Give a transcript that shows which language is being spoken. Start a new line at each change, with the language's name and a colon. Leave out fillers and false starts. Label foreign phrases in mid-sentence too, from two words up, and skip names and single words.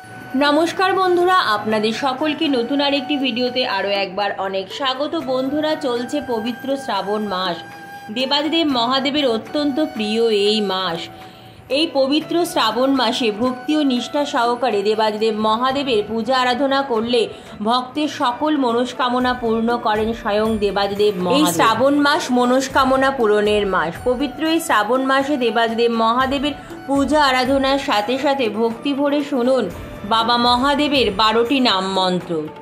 Bangla: নমস্কার বন্ধুরা আপনাদের সকলকে নতুন আরেকটি ভিডিওতে আরো একবার অনেক স্বাগত। বন্ধুরা চলছে পবিত্র শ্রাবণ মাস, দেবাদিদেব মহাদেবের অত্যন্ত প্রিয় এই মাস। এই পবিত্র শ্রাবণ মাসে ভক্তি ও নিষ্ঠা সহকারে দেবাদিদেব মহাদেবের পূজা আরাধনা করলে ভক্তের সকল মনস্কামনা পূর্ণ করেন স্বয়ং দেবাদিদেব মহাদেব। এই শ্রাবণ মাস মনস্কামনা পূরণের মাস। পবিত্র এই শ্রাবণ মাসে দেবাদিদেব মহাদেবের পূজা আরাধনার সাথে সাথে ভক্তি ভরে শুনুন বাবা মহাদেবের 12টি নাম মন্ত্র।